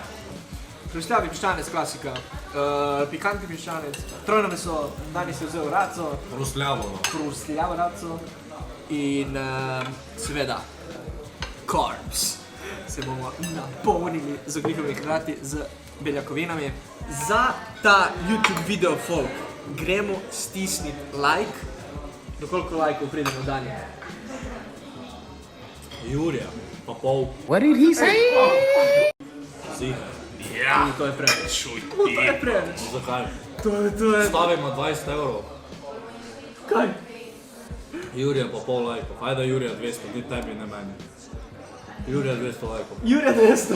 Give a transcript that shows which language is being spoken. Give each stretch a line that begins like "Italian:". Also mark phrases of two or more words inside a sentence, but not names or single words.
Slovenian: Prešljavi piščanec, klasika. Pikantni piščanec, trojno meso, Dani si je vzel raco, hrustljavo raco in seveda carbs. Se bomo napolnili z ogljikovimi hidrati, z beljakovinami. Za ta YouTube video folk gremo stisniti like. Do koliko lajkov pridemo Dani? Jurija, pa pol.
English: What did he say?
Slovenian: Ziha. To je preveč. To je preveč. Zakaj? To je... Stavimo 20 €. Kaj? Jurija pa pol lajkov. Ajde Jurija 200, ni tebi, ne meni. Jurija 200 lajkov. Jure 200.